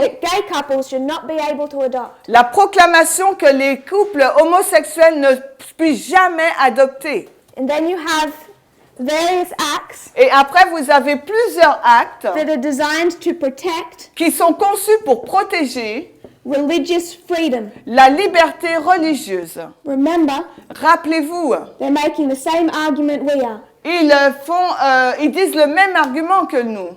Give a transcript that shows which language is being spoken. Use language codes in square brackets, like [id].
[en] that gay couples should not be able to adopt. [fr] la proclamation que les couples homosexuels ne puissent jamais adopter. [en] And then you have various acts [fr] Et après, vous avez plusieurs actes [en] that are designed to protect [fr] qui sont conçus pour protéger [en] religious freedom. [fr] la liberté religieuse. [en] Remember, [fr] Rappelez-vous, [en] they're making the same argument we are. [fr] ils disent le même argument que nous.